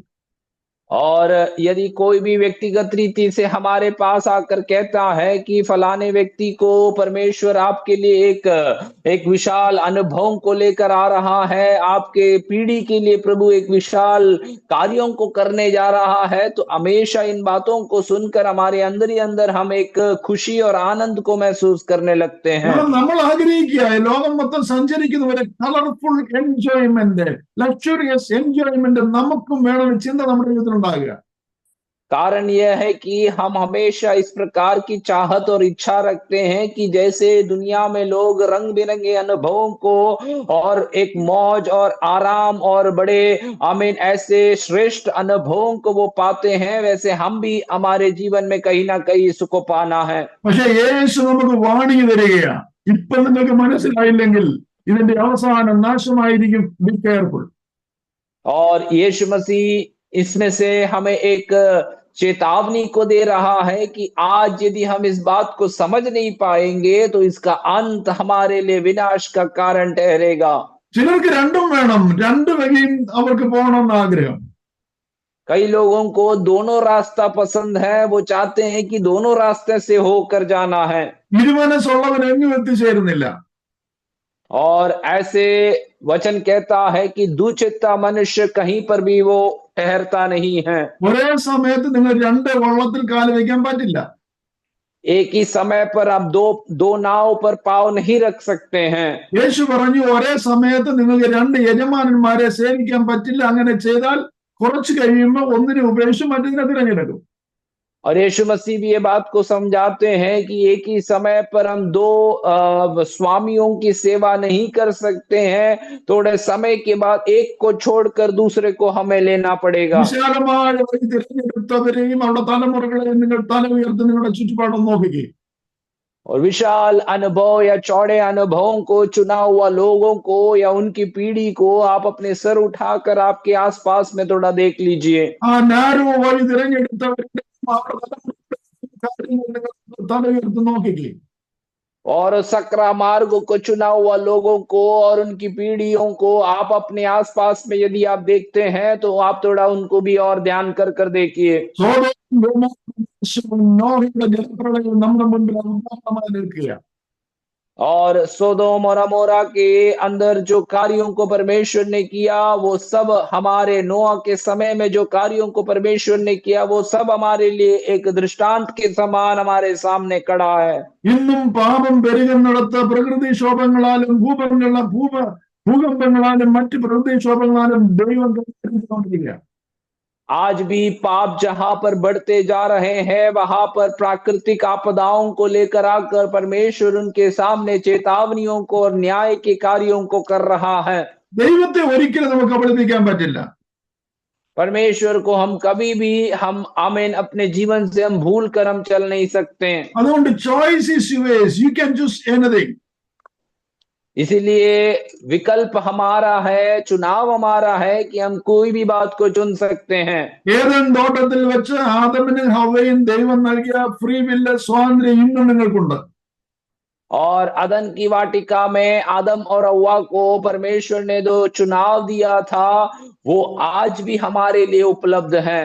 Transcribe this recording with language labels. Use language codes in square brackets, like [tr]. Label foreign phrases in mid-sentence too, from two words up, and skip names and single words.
[hi] और यदि कोई भी व्यक्तिगत रीति से हमारे पास आकर कहता है कि फलाने व्यक्ति को परमेश्वर आपके लिए एक विशाल अनुभव को लेकर आ रहा है, आपके पीढ़ी के लिए प्रभु एक विशाल कार्यों को करने जा रहा है, तो हमेशा इन बातों को सुनकर हमारे अंदर ही अंदर हम एक खुशी और आनंद को महसूस करने लगते हैं। [ml] നമ്മൾ ആഗ്രഹിക്കുക ലോകം മൊത്തം സഞ്ചരിക്കുന്ന ഒരു [en] colorful enjoyment, luxurious enjoyment [ml] നമുക്കും വേണമെന്ന് ചിന്ത നമ്മുടെ ജീവിതത്തിൽ ഉണ്ടാകുക। [hi] कारण यह है कि हम हमेशा इस प्रकार की चाहत और इच्छा रखते हैं कि जैसे दुनिया में लोग रंग बिरंगे अनुभवों को और एक मौज और आराम और बड़े आमीन ऐसे श्रेष्ठ अनुभवों को वो पाते हैं, वैसे हम भी हमारे जीवन में कहीं ना कहीं इसको पाना है। [ml] പക്ഷേ യേശു നമുക്ക് വാണിംഗ് തരികയാണ്, ഇപ്പൊ നിങ്ങൾക്ക് മനസ്സിലായില്ലെങ്കിൽ ഇതിന്റെ അവസാനം നാശമായിരിക്കും, [en] be careful. [hi] और यीशु मसीह इसमें से हमें एक चेतावनी को दे रहा है कि आज यदि हम इस बात को समझ नहीं पाएंगे तो इसका अंत हमारे लिए विनाश का कारण ठहरेगा। [ml] ചിലർക്ക് രണ്ടും വേണം, രണ്ട് വഴിയും അവർക്ക് പോകണമെന്ന് ആഗ്രഹം। [hi] कई लोगों को दोनों रास्ता पसंद है, वो चाहते हैं कि दोनों रास्ते से होकर जाना है। [ml] ഇരുമനസ്സുള്ളവൻ എങ്ങും എത്തിച്ചേരുന്നില്ല। [hi] और ऐसे वचन कहता है कि दुचित्ता मनुष्य कहीं पर भी वो ठहरता नहीं है। [ml] ഒരേ സമയത്ത് നിങ്ങൾ രണ്ട് വള്ളത്തിൽ കാല് വയ്ക്കാൻ പറ്റില്ല। [hi] एक ही समय पर आप दो नाव पर पाव नहीं रख सकते हैं। [ml] യേശു പറഞ്ഞു ഒരേ സമയത്ത് നിങ്ങൾക്ക് രണ്ട് യജമാനന്മാരെ സേവിക്കാൻ പറ്റില്ല, അങ്ങനെ ചെയ്താൽ കുറച്ച് കഴിയുമ്പോൾ ഒന്നിനെ ഉപേക്ഷിച്ച് മറ്റൊന്നിനെ തിരഞ്ഞെടുക്കും। [hi] और यीशु मसीह भी ये बात को समझाते हैं कि एक ही समय पर हम दो स्वामियों की सेवा नहीं कर सकते हैं, थोड़े समय के बाद एक को छोड़कर दूसरे को हमें लेना पड़ेगा। [ml] വിശാലമായ വഴി തിരഞ്ഞെടുത്തവരെയും അവരുടെ തലമുറകളെയും നിങ്ങൾ തല ഉയർത്തി നിങ്ങളുടെ ചുറ്റുപാടും നോക്കിക്കേ। [hi] और विशाल अनुभव या चौड़े अनुभवों को, चुना हुआ लोगों को या उनकी पीढ़ी को आप अपने सर उठाकर आपके आसपास में थोड़ा देख लीजिए। [ml] ആ നാരോ വഴി തിരഞ്ഞെടുത്തവരുടെ തല ഉയർത്തി നോക്കിക്കേ। [hi] और सकरा मार्ग को चुना हुआ लोगों को और उनकी पीढ़ियों को आप अपने आसपास में यदि आप देखते हैं तो आप थोड़ा उनको भी और ध्यान कर देखिए। [ml] നോഹയുടെ ജലപ്രളയം നമ്മുടെ മുൻപിൽ ഉദാഹരണമായി നിൽക്കുക। [hi] और सोदोम और अमोरा के अंदर जो कार्यों को परमेश्वर ने किया वो सब हमारे नोआ के समय में जो कार्यों को परमेश्वर ने किया वो सब हमारे लिए एक दृष्टांत के समान हमारे सामने खड़ा है। [ml] ഇന്നും പാപം പെരുകുന്നിടത്ത് പ്രകൃതിക്ഷോഭങ്ങളാലും ഭൂകമ്പങ്ങളാലും മറ്റ് പ്രകൃതിക്ഷോഭങ്ങളാലും ദൈവം കൊണ്ടിരിക്കുക। [hi] आज भी पाप जहां पर बढ़ते जा रहे हैं वहां पर प्राकृतिक आपदाओं को लेकर आकर परमेश्वर उनके सामने चेतावनियों को और न्याय के कार्यों को कर रहा है। [ml] ദൈവത്തെ ഒരിക്കലും നമുക്ക് കബളിപ്പിക്കാൻ പറ്റില്ല। [hi] परमेश्वर को हम कभी भी हम आमीन अपने जीवन से हम भूल कर हम चल नहीं सकते। [ml] അതുകൊണ്ട് [en] choice is yours, you can choose anything. [hi] इसीलिए विकल्प हमारा है, चुनाव हमारा है कि हम कोई भी बात को चुन सकते हैं। [ml] ഏദൻ തോട്ടത്തിൽ വെച്ച് ആദമിനും ഹവ്വയും ദൈവം നൽകിയ [en] free will [ml] സ്വാതന്ത്ര്യം ഇന്നും നിങ്ങൾക്കുണ്ട്। [hi] और अदन की वाटिका में आदम और हव्वा को परमेश्वर ने जो चुनाव दिया था वो आज भी हमारे लिए उपलब्ध है।